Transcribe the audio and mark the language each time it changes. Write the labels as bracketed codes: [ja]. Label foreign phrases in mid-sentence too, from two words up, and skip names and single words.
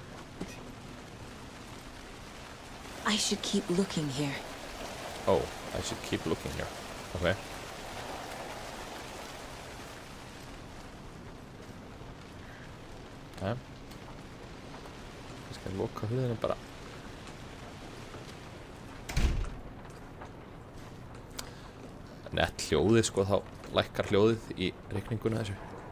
[en] I should keep looking here. Oh, I should keep looking here. Ok. Ok. [is] Ég skal loka hurðinni bara. Nett hljóðið sko, þá lækkar hljóðið í reikninguna þessu.